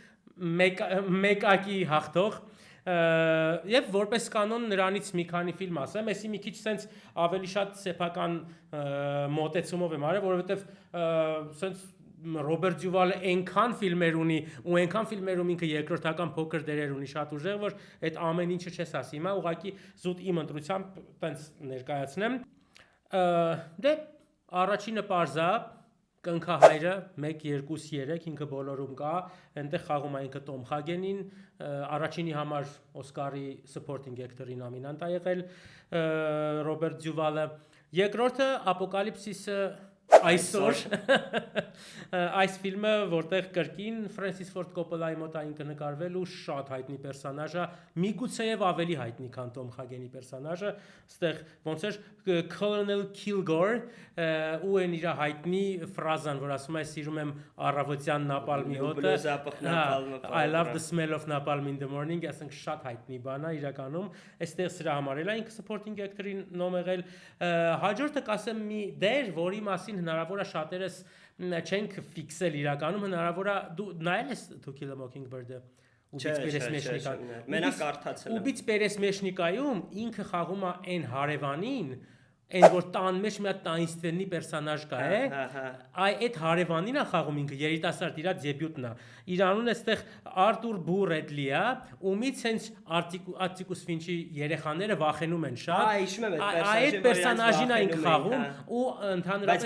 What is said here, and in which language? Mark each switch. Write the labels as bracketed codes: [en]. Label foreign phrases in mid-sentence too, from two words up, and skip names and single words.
[hy] մեկակի հաղթող, եւ որպես կանոն նրանից մի քանի ֆիլմ ասեմ, էսի մի քիչ sense ավելի շատ սեփական մոտեցումով եմ արել, որովհետեւ sense Ռոբերտ Դյուվալը այնքան ֆիլմեր ունի ու այնքան ֆիլմերում ինքը երկրորդական փոքր դերեր ունի շատ ուժեղ, որ այդ ամեն ինչը չես ասի, հիմա ուղղակի զուտ իմ ընտրությամբ տենց ներկայացնեմ։ Դե առաջինը պարզա Կնքահայրը 1 2 3 ինքը բոլորում կա, այնտեղ խաղում է ինքը Տոմ Խագենին, առաջինի համար Օսկարի [en] supporting actor- [hy] ի նոմինանտ է եղել Ռոբերտ Դյուվալը, երկրորդը Ապոկալիպսիսը այսօր այս ֆիլմը որտեղ կրկին Ֆրանսիս Ֆորդ Կոպոլայի մոտ ինքը նկարվել ու շատ հայտնի պերսոնաժ է, միգուցեև ավելի հայտնի քան Տոմ Խագենի պերսոնաժը, այստեղ ոնց էր Colonel Kilgore ու այն իր հայտնի ֆրազան, որ ասում է սիրում եմ առավոտյան նապալմի հոտը, [en] I love the smell of napalm in the morning, [hy] ասենք շատ հայտնի բան է իրականում, այստեղ սրա համար էլ ինքը [en] supporting actor- [hy] ի նոմ եղել, հաջորդը կասեմ մի դեր, որի մասին հնարավոր է շատերս չենք ֆիքսել իրականում, հնարավոր է դու նայել ես To Kill a Mockingbird-ը Մենակ կարդացել եմ։ Ուբից Պերեսմեշնիկայում ինքը խաղում է այն հարևանին, այն որ տան մեջ մի հատ տանիստվենի պերսոնաժ կա է, այդ հարևանին է խաղում ինքը երիտասարդ իր դեբյուտն է։ Իր անունը այստեղ Արտուր Բու Ռեդլի է, ումից հենց Ատտիկուս Ֆինչի երեխաները վախենում են շատ։ Այդ պերսոնաժին է ինքը խաղում ու ընդհանրապես